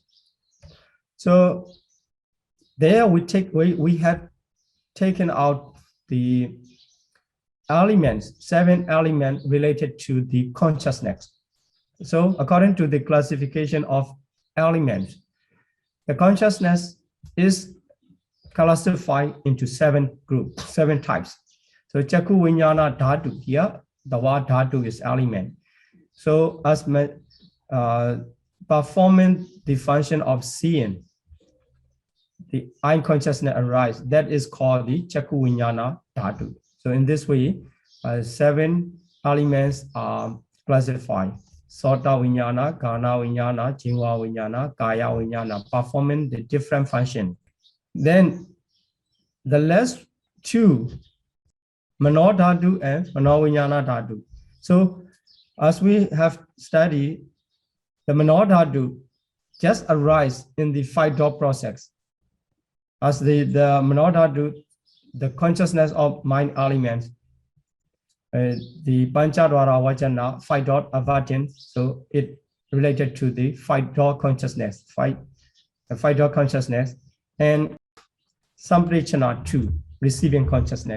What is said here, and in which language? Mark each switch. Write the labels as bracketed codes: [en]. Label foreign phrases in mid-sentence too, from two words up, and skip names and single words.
[en] So there we have taken out the elements, 7 elements related to the consciousness. So according to the classification of elements, the consciousness is classified into 7 groups, 7 types. [pi] So chaku viññāna dhatu, [en] here the word dhatu is element. So as performing the function of seeing, the eye consciousness arises, that is called the [pi] chaku viññāna dhatu. [en] So in this way, 7 elements are classified: [pi] sota viññāna, kana viññāna, jinwa viññāna, kaya viññāna, [en] performing the different function. Then the last 2, [pi] mano dhatu and mano viññāna dhatu. [en] So as we have studied, the [pi] mano dhatu [en] just arise in the 5 door process. As the [pi] mano dhatu, [en] the consciousness of mind elements, the [pi] pancha dwara vajana, [en] 5 door avattin, so it related to the 5 door consciousness, 5 door consciousness, and samprechana 2, receiving consciousness.